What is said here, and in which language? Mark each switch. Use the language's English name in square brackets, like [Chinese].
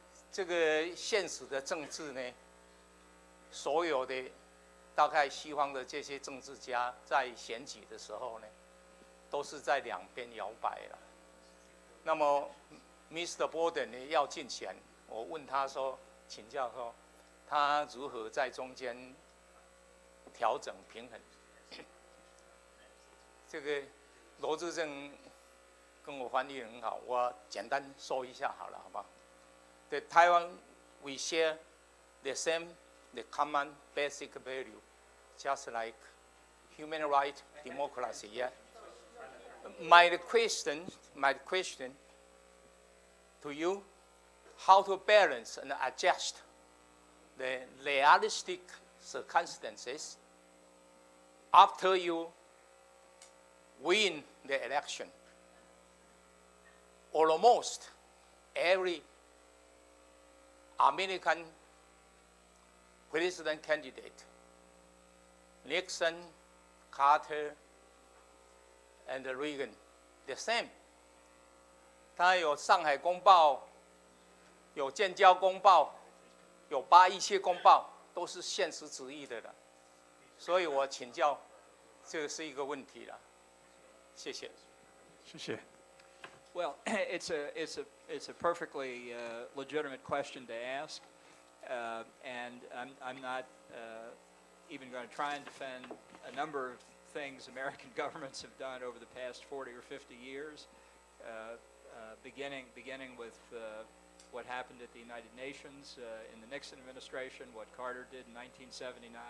[Chinese] 这个现实的政治呢，所有的大概西方的这些政治家在选举的时候呢，都是在两边摇摆了。那么 Mr. Bolton 呢要竞选，我问他说，请教说，他如何在中间调整平衡？这个罗志正跟我翻译很好，我简单说一下好了，好不好？ [English] The Taiwan we share the common basic value, just like human right, democracy. Yeah. My question to you, how to balance and adjust the realistic circumstances after you win the election. Almost every American president candidate, Nixon, Carter, and Reagan, the same. [Chinese] 他有上海公报，有建交公报，有817公报，都是现实主义的了。所以我请教，这个是一个问题了。谢谢。谢谢。 [English] Well, it's a perfectly legitimate question to ask, and I'm not even going to try and defend a number of things American governments have done over the past 40 or 50 years, beginning with what happened at the United Nations in the Nixon administration, what Carter did in 1979.